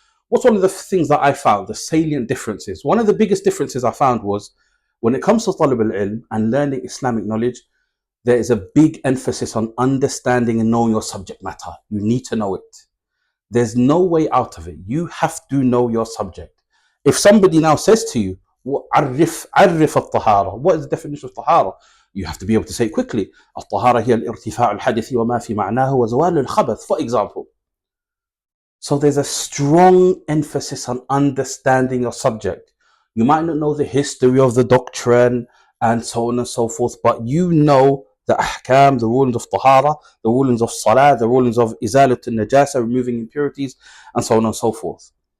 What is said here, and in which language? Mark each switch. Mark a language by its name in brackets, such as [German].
[English] What's one of the things that I found, the salient differences? One of the biggest differences I found was when it comes to talib al-ilm and learning Islamic knowledge, there is a big emphasis on understanding and knowing your subject matter. You need to know it. There's no way out of it. You have to know your subject. If somebody now says to you, [Arabic] عرف الطهارة, [English] what is the definition of طهارة? You have to be able to say it quickly. [Arabic] الطهارة هي الارتفاع الحدث وما في معناه وزوال الخبث, [English] for example. So there's a strong emphasis on understanding your subject. You might not know the history of the doctrine and so on and so forth, but you know the ahkam, the rulings of tahara, the rulings of salah, the rulings of izalat al-najasa, removing impurities, and so on and so forth.